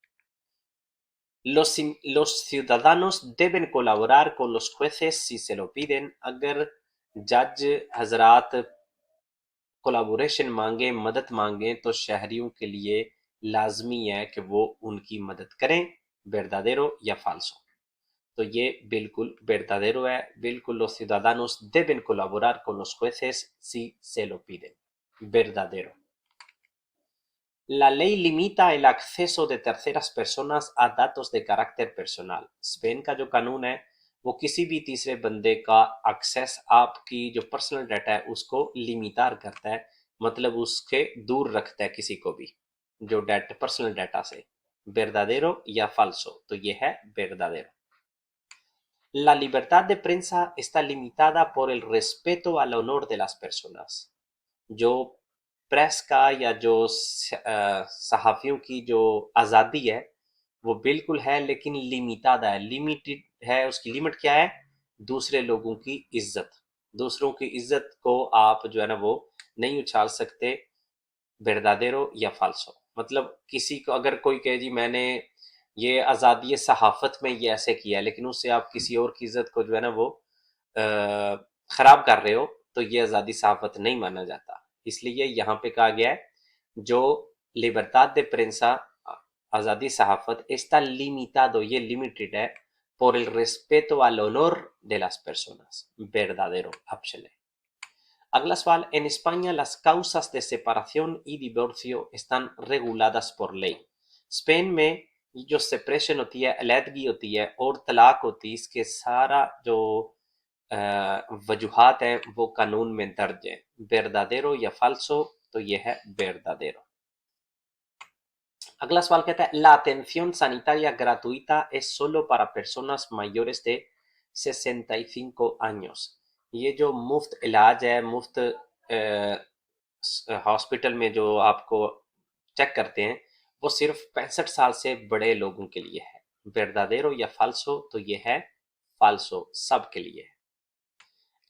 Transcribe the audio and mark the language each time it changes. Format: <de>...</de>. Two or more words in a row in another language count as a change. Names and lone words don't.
<es>Los ciudadanos deben colaborar con los jueces si se lo piden.</es> <ur>اگر جج حضرات کولیبوریشن مانگیں، مدد مانگیں، تو شہریوں کے لیے لازمی ہے کہ وہ ان کی مدد کریں. verdadero یا فالسو؟ تو یہ بالکل verdadero ہے.</ur> <es>بالکل los ciudadanos deben colaborar con los jueces si se lo piden. verdadero. La ley limita el acceso de terceras personas a datos de carácter personal.</es> <ur>اسپین کا جو قانون ہے وہ کسی بھی تیسرے بندے کا ایکسیس، آپ کی جو پرسنل ڈیٹا ہے اس کو لیمیٹار کرتا ہے، مطلب اس کے دور رکھتا ہے کسی کو بھی جو ڈیٹا پرسنل ڈیٹا سے. verdadero یا فالسو؟ تو یہ ہے verdadero.</ur> <es>La libertad de prensa está limitada por el respeto al honor de las personas.</es> <ur>جو پریس کا یا جو صحافیوں کی جو آزادی ہے وہ بالکل ہے، لیکن لیمیٹاڈ ہے، لیمیٹڈ ہے. اس کی لیمٹ کیا ہے؟ دوسرے لوگوں کی عزت. دوسروں کی عزت کو آپ جو ہے نا وہ نہیں اچھال سکتے. verdadero یا فالسو؟ مطلب کسی کو اگر کوئی کہے جی میں نے یہ آزادی صحافت میں یہ ایسے کیا ہے، لیکن اس سے آپ کسی اور کی عزت کو جو ہے نا وہ خراب کر رہے ہو، تو یہ آزادی صحافت نہیں مانا جاتا. اس لیے یہاں پہ کہا گیا ہے جو</ur> <es>libertad de prensa</es> <ur>آزادی صحافت</ur> <es>está limitado،</es> <ur>یہ limited ہے</ur> <es>por el respeto al honor de las personas.</es> <ur>verdadero آپشن ہے. اگلا سوال،</ur> <es>en España las causas de separación y divorcio están reguladas por ley.</es> <ur>اسپین میں جو سپریشن ہوتی ہے، علیحدگی ہوتی ہے، اور طلاق ہوتی ہے، اس کے سارا جو وجوہات ہیں وہ قانون میں درج ہیں. verdadero یا فالسو؟ تو یہ ہے verdadero. اگلا سوال کہتا ہے</ur> <es>la atención sanitaria gratuita es solo para personas mayores de 65 años.</es> <ur>یہ جو مفت علاج ہے، مفت ہاسپٹل میں جو آپ کو چیک کرتے ہیں، وہ صرف 65 سال سے بڑے لوگوں کے لیے ہے. verdadero یا فالسو؟ تو یہ ہے فالسو، سب کے لیے.</ur>